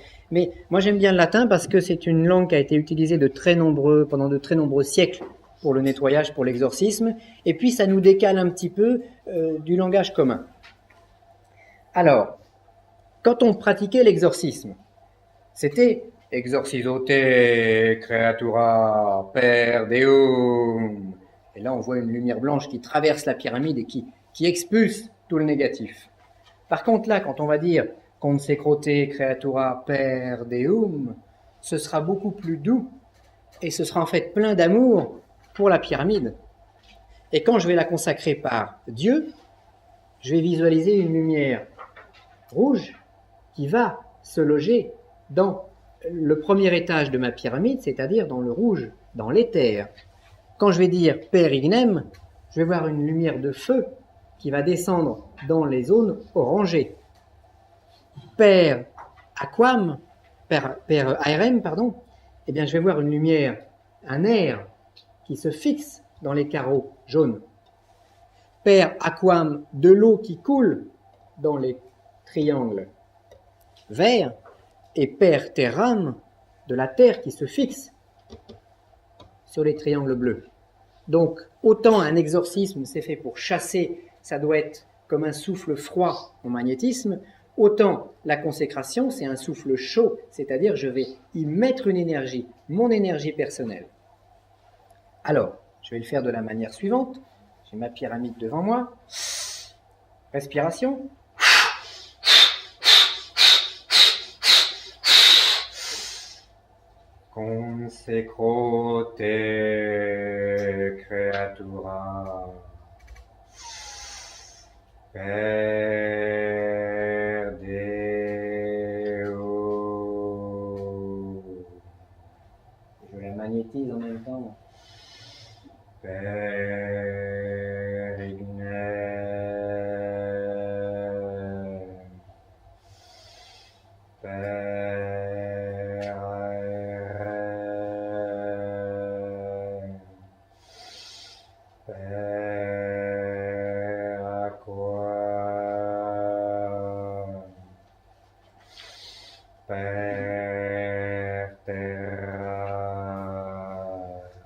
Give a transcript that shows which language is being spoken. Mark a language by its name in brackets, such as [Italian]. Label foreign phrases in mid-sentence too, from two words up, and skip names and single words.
[French] Mais moi j'aime bien le latin parce que c'est une langue qui a été utilisée pendant de très nombreux siècles pour le nettoyage, pour l'exorcisme, et puis ça nous décale un petit peu du langage commun. Alors, quand on pratiquait l'exorcisme, c'était [Latin] exorcisote creatura per Deum. [French] Et là on voit une lumière blanche qui traverse la pyramide et qui expulse tout le négatif. Par contre là, quand on va dire [Latin] consecrote creatura per Deum, [French] ce sera beaucoup plus doux et ce sera en fait plein d'amour pour la pyramide. Et quand je vais la consacrer par Dieu, je vais visualiser une lumière rouge qui va se loger dans le premier étage de ma pyramide, c'est-à-dire dans le rouge, dans l'éther. Quand je vais dire [Latin] per ignem, [French] je vais voir une lumière de feu qui va descendre dans les zones orangées. [Latin] Per aquam, per aerem, [French] eh bien je vais voir une lumière, un air qui se fixe dans les carreaux jaunes. [Latin] Per aquam, [French] de l'eau qui coule dans les triangles verts. [Latin] Et per terram, [French] de la terre qui se fixe sur les triangles bleus. Donc, autant un exorcisme, c'est fait pour chasser, ça doit être comme un souffle froid en magnétisme, autant la consécration, c'est un souffle chaud, c'est-à-dire je vais y mettre une énergie, mon énergie personnelle. Alors, je vais le faire de la manière suivante. J'ai ma pyramide devant moi. Respiration. [Latin] Consecrote creatura per Deum. [French] Je la magnétise en même temps. [Latin] Per ignem, per aerem, per aquam, per terram.